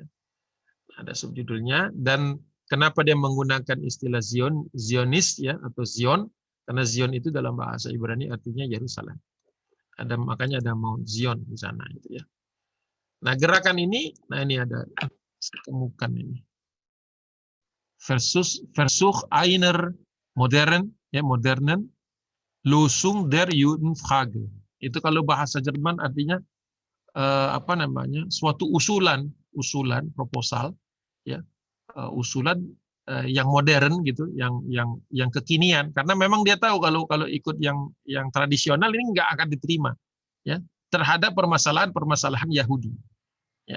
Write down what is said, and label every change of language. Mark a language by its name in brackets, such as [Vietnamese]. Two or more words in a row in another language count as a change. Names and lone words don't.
[Indonesian] Ada subjudulnya, dan kenapa dia menggunakan istilah Zionis, ya, atau Zion, karena Zion itu dalam bahasa Ibrani artinya Yerusalem. Makanya ada Mount Zion di sana, gitu ya. Nah, gerakan ini, ini ada, saya temukan ini. [German] Versuch einer modernen Lösung der Judenfrage. [Indonesian] Itu kalau bahasa Jerman artinya suatu usulan proposal, ya, usulan yang modern gitu, yang kekinian, karena memang dia tahu kalau ikut yang tradisional ini nggak akan diterima, ya, terhadap permasalahan Yahudi, ya.